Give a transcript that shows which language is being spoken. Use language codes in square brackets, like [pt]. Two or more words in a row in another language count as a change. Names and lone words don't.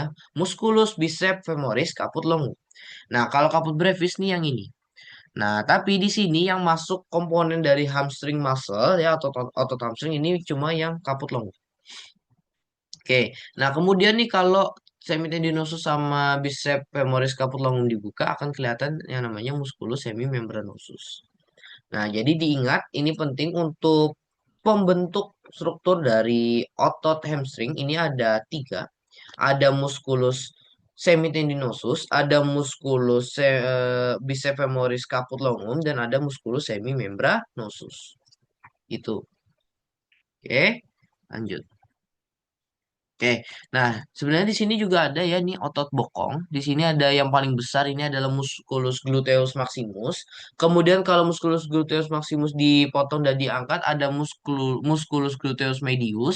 [id] Musculus bicep femoris kaput longum. Nah, kalau kaput brevis nih yang ini. Nah, tapi di sini yang masuk komponen dari [en] hamstring muscle [id] ya otot hamstring ini cuma yang kaput longum. Oke, nah kemudian nih kalau semitendinosus sama bicep femoris caput longum dibuka akan kelihatan yang namanya musculus semimembranosus. Nah, jadi diingat ini penting untuk pembentuk struktur dari otot hamstring ini ada tiga. Ada musculus semitendinosus, ada musculus bicep femoris caput longum, dan ada musculus semimembranosus. Itu. Oke, lanjut. Oke, nah sebenarnya di sini juga ada ya nih otot bokong. Di sini ada yang paling besar ini adalah musculus gluteus maximus. Kemudian kalau musculus gluteus maximus dipotong dan diangkat ada musculus gluteus medius.